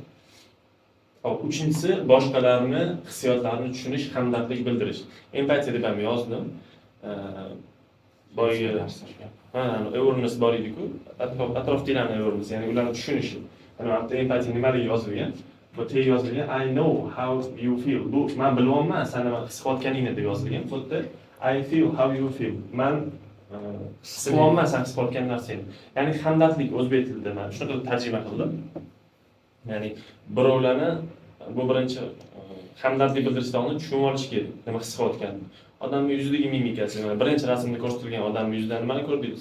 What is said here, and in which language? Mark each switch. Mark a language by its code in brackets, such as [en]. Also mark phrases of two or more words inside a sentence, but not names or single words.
[uz] Hop, uchinchisi boshqalarni hissiyotlarini tushunish, hamdardlik bildirish. Empatiya deb ham yozdim. Boyagi awareness bor edi-ku, atrofdagilarni awareness, ya'ni ularni tushunishi. Mana bu empatiya nimaga yozilgan? Bu teg yozilgan [en] I know how you feel. [uz] Bu men bilyapman, sen nima his qilayotganingni deb yozilgan. [en] Xuddi I feel how you feel. [uz] Men his qilyapman sen his qilayotgan narsangni. Ya'ni hamdardlik o'zbek tilida men shunaqa tarjima qildim. Ya'ni birovlarni bu birinchi hamdardlik bildirishdan oldin tushunib olish kerak, nima his qilayotganini. Odamning yuzidagi mimikasi, mana birinchi rasmda ko'rsatilgan odamning yuzidan nimani ko'rdingiz?